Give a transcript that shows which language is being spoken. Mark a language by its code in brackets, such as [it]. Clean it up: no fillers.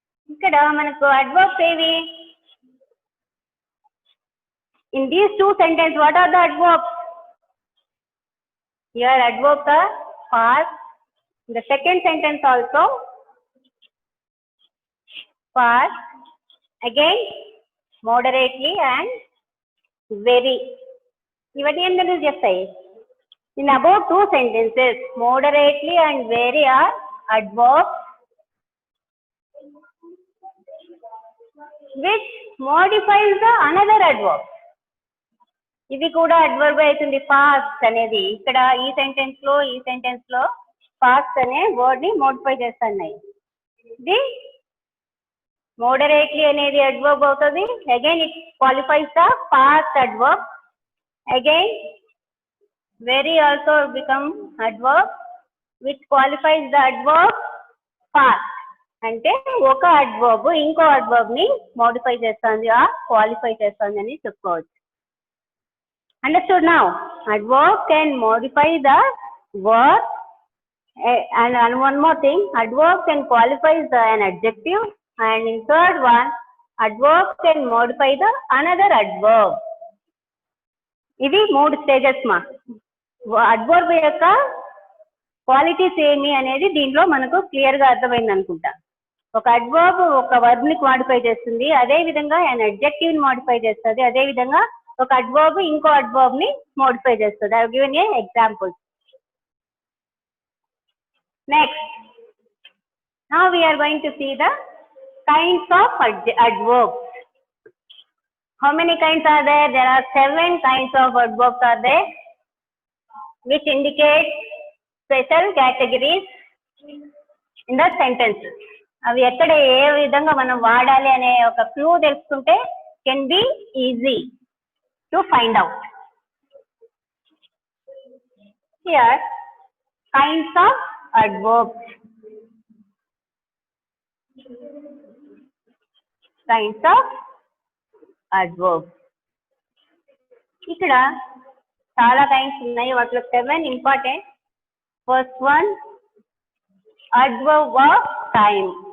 [te] ఇక్కడ మనకు adverbs ఏవి? [en] In these two sentences, what are the adverbs? Here adverbs are fast. In the second sentence also fast, again moderately and very. [te] ఇవన్నీ ఎందుకు చెప్తాయి? [en] In about two sentences, moderately and very are adverbs which modifies the another adverb. [te] ఇది కూడా adverb అవుతుంది fast అనేది. ఇక్కడ ఈ sentence లో ఫాస్ట్ అనే వర్డ్ ని మోడిఫై చేస్తున్నాయి. ఇది మోడరేట్లీ అనేది అడ్వర్బ్ అవుతుంది. [en] Again it qualifies the fast adverb. Again very also become adverb which qualifies the adverb fast. [te] అంటే ఒక అడ్వర్బ్ ఇంకో అడ్వర్బ్ ని మోడిఫై చేస్తుంది, క్వాలిఫై చేస్తుంది అని చెప్పుకోవచ్చు. [en] Understood now? Adverb can modify the word, and one more thing, adverb can qualify an adjective, and in third one, adverb can modify the another adverb. [te] ఇవి మూడు స్టేజెస్ మా. Adverb యొక్క qualities ఏమి అనేది దీంట్లో మనకు క్లియర్ గా అర్థమైంది అనుకుంటా. ఒక అడ్వర్బ్ ఒక వర్బ్ ని మోడిఫై చేస్తుంది, అదే విధంగా an adjective ని మోడిఫై చేస్తుంది, అదే విధంగా ఒక అడ్వర్బ్ ఇంకో అడ్వర్బ్ ని మోడిఫై చేస్తుంది. [en] I have given a example. Next, now we are going to see the kinds of adverbs. How many kinds are there? There are 7 kinds of adverbs are there which indicate special categories in the sentences. [te] అవి ఎక్కడ ఏ విధంగా మనం వాడాలి అనే ఒక clue తెలుసుకుంటే [en] can be easy to find out. Here, kinds of adverbs. Kinds of adverbs. [te] ఇక్కడ చాలా కైండ్స్ ఉన్నాయి, వాటిలో 7 important. [en] First one, adverb of time.